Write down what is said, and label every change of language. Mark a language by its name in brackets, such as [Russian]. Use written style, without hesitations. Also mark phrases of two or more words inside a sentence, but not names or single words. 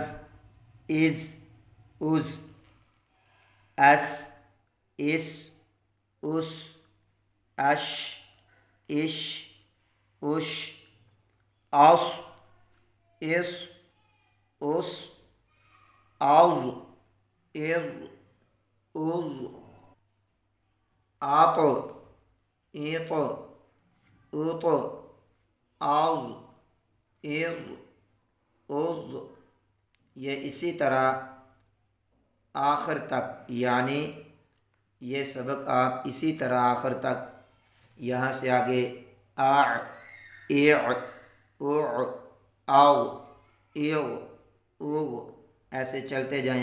[Urdu] از از، اس اس اس، اش اش اش، اس اس اس، از از از، آط ایط اوط، آز از از۔ یہ اسی طرح آخر تک، یعنی یہ سبق آپ اسی طرح آخر تک، یہاں سے آگے آ ایع اوع آو ایو اوغ ایسے چلتے جائیں،